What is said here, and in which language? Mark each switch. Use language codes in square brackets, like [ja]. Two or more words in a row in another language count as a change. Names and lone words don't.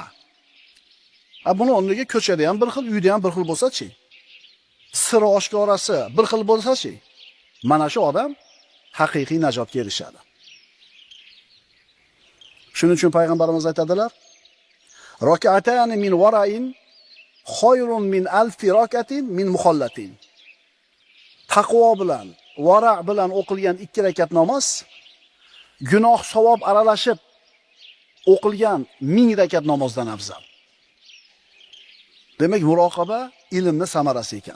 [uz] Buni o'rniga ko'chada ham bir xil, uyda ham bir xil bo'lsa-chi? Siri oshkorasi bir xil bo'lsa-chi? Mana shu odam haqiqiy najotga erishadi. Shuning uchun payg'ambarimiz aytadilar: [ar] "ركعتان من ورع خير من ألف ركعة من مخلط." [uz] Taqvo bilan, vara' bilan o'qilgan 2 rakat namoz gunoh savob aralashib o'qilgan 1000 rakat namozdan afzal. Demak, muroqaba ilmni samarasi ekan.